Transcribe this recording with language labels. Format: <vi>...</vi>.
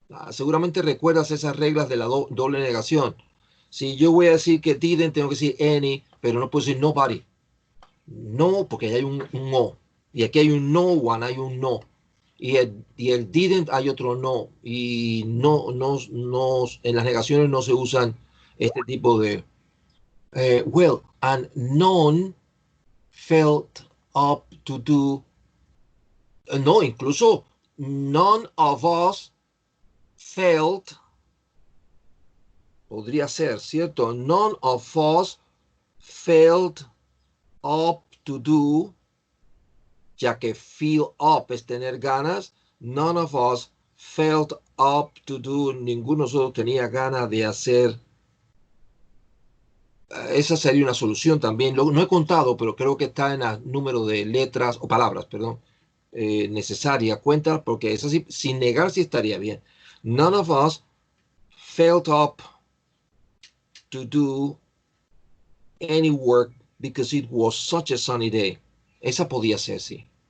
<es>Seguramente recuerdas esas reglas de la doble negación. Si yo voy a decir que didn't, tengo que decir any, pero no puedo decir nobody. No, porque hay un no. Y aquí hay un no one, hay un no. Y el didn't hay otro no. Y no, en las negaciones no se usan este tipo de...</es> <en>well, and none felt up to do.</en> <es>No, incluso</es> <en>none of us felt,</en> <es>podría ser, ¿cierto?</es> <en>None of us felt up to do,</en> <es>ya que feel up es tener ganas.</es> <en>None of us felt up to do,</en> <es>ninguno de nosotros tenía ganas de hacer. Esa sería una solución también. No he contado, pero creo que está en el número de letras o palabras, perdón, necesaria. Cuenta, porque es así, sin negar si estaría bien.</es> <en>None of us felt up to do any work because it was such a sunny day.</en> <es>Esa podía ser, sí.</es>